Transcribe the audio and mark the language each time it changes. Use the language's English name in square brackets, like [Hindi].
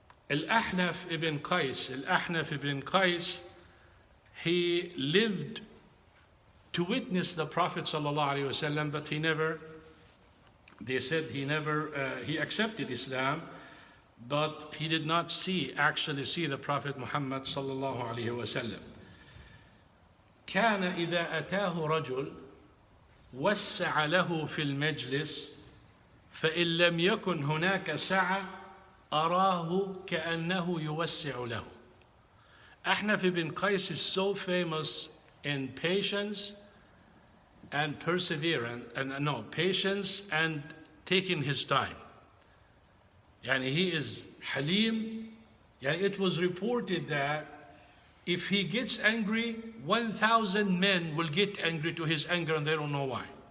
[English] Al-Ahnaf ibn Qais, he lived to witness the Prophet ﷺ, but he accepted Islam, but he did not actually see the Prophet Muhammad ﷺ. [Arabic] كان إذا أتاه رجل وسع له في المجلس فإن لم يكن هناك سعة أراه كأنه يوسع له. [English] Ahnaf ibn Qais is so famous in patience and perseverance, patience and taking his time. Yani he is halim. Yani it was reported that if he gets angry, 1,000 men will get angry to his anger and they don't know why.